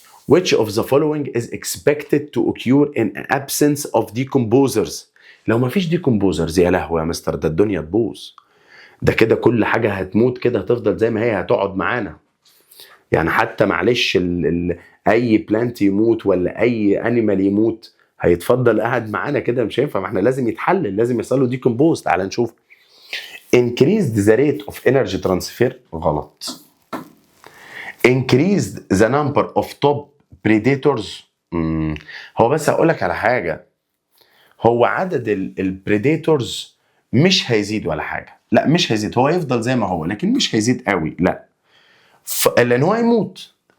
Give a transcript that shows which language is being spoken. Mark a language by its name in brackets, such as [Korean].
[English] Which of the following is expected to occur in absence of decomposers؟ [Arabic] لو ما فيش decomposers يا لهوي يا مستر ده الدنيا تبوظ. ده كده كل حاجة هتموت كده هتفضل زي ما هي هتقعد معانا. يعني حتى معلش اي بلانت يموت ولا اي انيمال يموت هيتفضل قاعد معانا كده مش هينفع. ما احنا لازم يتحلل لازم يحصل له ديكومبوز. تعال نشوف. [English] increased the rate of energy transfer [Arabic] غلط. [English] increased the number of top predators [Arabic] هو بس هقول لك على حاجه. هو عدد البريديتورز مش هيزيد ولا حاجه. لا مش هيزيد هو يفضل زي ما هو لكن مش هيزيد قوي لا لان هو هيموت.